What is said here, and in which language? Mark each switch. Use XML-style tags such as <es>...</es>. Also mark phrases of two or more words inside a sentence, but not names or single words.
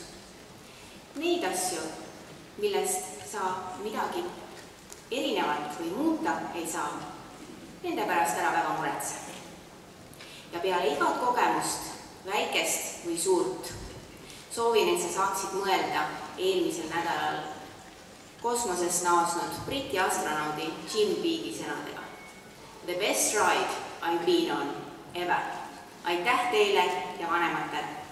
<et>Neid asju, millest sa midagi erinevat või muuta ei saa, nende pärast ära väga muretse. Ja peale igat kogemust, väikest või suurt, soovin, et sa saaksid mõelda eelmisel nädalal kosmosest naasnud Briti astronaudi Jim Beagi sõnadega.</et> <en>The best ride I've been on ever.</en> <et>Aitäh teile ja vanematele!</et>